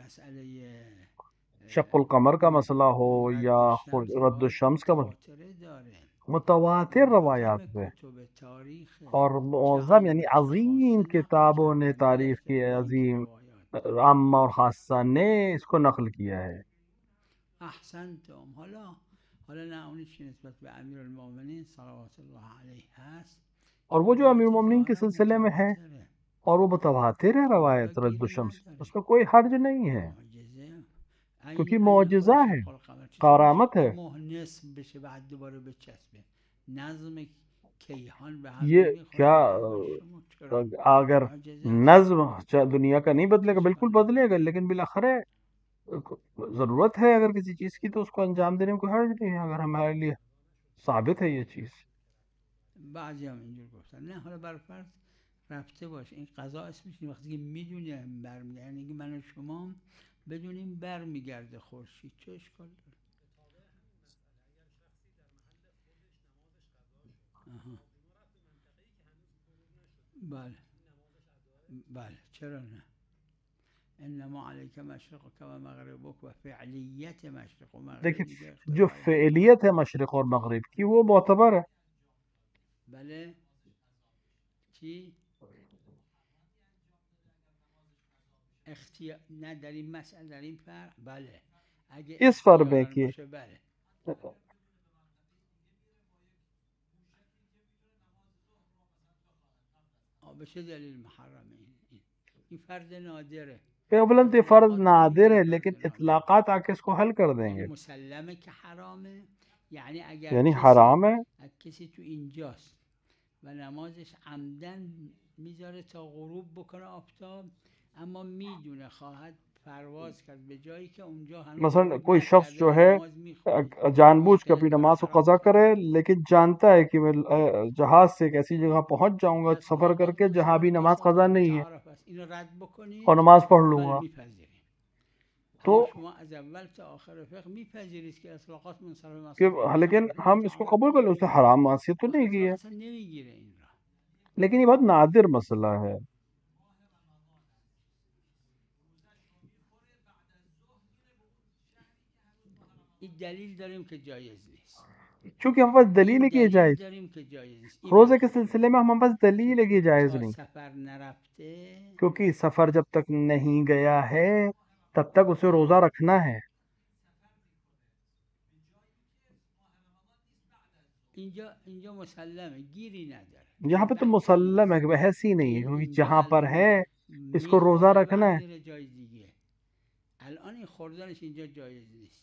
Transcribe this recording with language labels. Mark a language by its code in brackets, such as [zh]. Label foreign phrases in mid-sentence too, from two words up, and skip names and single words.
[ar] شق القمر [ur] کا مسئلہ ہو یا [ar] رد الشمس [ur] کا مسئلہ، متواتر روایات میں اور معظم یعنی عظیم کتابوں نے تاریخ کی عظیم عامہ اور خاصہ نے اس کو نقل کیا ہے. [fa] احسنتم. حالا نه اونی که نسبت به امیر المومنین [ar] صلوات الله علیه [fa] هست، [ur] اور وہ جو امیر المومنین کے سلسلے میں ہے اور وہ متواتر ہے روایت [ar] رد الشمس، [ur] اس میں کوئی حرج نہیں ہے، کیونکہ معجزہ ہے، کرامت ہے. یہ کیا اگر نظم دنیا کا نہیں بدلے گا، بالکل بدلے گا، لیکن بالاخره ضرورت ہے اگر کسی چیز کی تو اس کو انجام دینے میں کوئی حرج نہیں ہے اگر ہمارے لیے ثابت ہے یہ چیز. [fa] بعضی هم اینجور گفتن نه حالا بر فرض رفته باشه این قضا اسمش وقتی که میدونه برمیگرده، یعنی که من و شما بدونیم برمیگرده خورشید چه اشکال داره؟ آها. بله چرا نه؟ [ar] انما علیک مشرقک و مغربک و فعلیت مشرق و مغرب [ur] دیکھیں [fa] دیگه [ur] جو اختلاف. فعلیت ہے مشرق اور مغرب کی وہ معتبر ہے. [fa] بله چی؟ اختیار نه در این مسئله، در این فرق بله اگه [ur] اس فرق میں [fa] اختیاران [ur] کہ [fa] باشه بله. بشه دلیل محرمه این فرد نادره. [ur] اولاً تو فرض نادر ہے لیکن اطلاقات آ کے اس کو حل کر دیں گے. [fa] مسلمه که حرامه یعنی اگر [ur] یعنی حرام ہے [fa] کسی تو اینجاست و نمازش عمدن میذاره تا غروب بکنه آفتاب، اما میدونه خواهد پرواز کرد به جایی که اونجا هنوز [ur] مثلا کوئی شخص جو ہے جان بوجھ کے اپنی نماز کو قضا کرے لیکن جانتا ہے کہ میں جہاز سے ایک ایسی جگہ پہنچ جاؤں گا سفر کر کے جہاں بھی نماز قضا نہیں ہے اور نماز پڑھ لوں گا، تو لیکن ہم اس کو قبول کر لیں، اس نے حرام معصیت تو نہیں کی ہے، لیکن یہ بہت نادر مسئلہ ہے. [fa] دلیل داریم که جایز نیست، [ur] چونکہ ہم پاس دلیل ہے کہ یہ جائز. روزے کے سلسلے میں ہم پاس دلیل ہے کہ یہ جائز نہیں، [fa] سفر نرفته [ur] کیونکہ سفر جب تک نہیں گیا ہے تب تک اسے روزہ رکھنا ہے. [fa] اینجا مسلمه گیری نداره، [ur] یہاں پہ تو مسلم ہے کہ بحث ہی نہیں ہے، کیونکہ جہاں پر ہے اس کو روزہ رکھنا ہے. [fa] الان این خوردنش اینجا جایز نیست،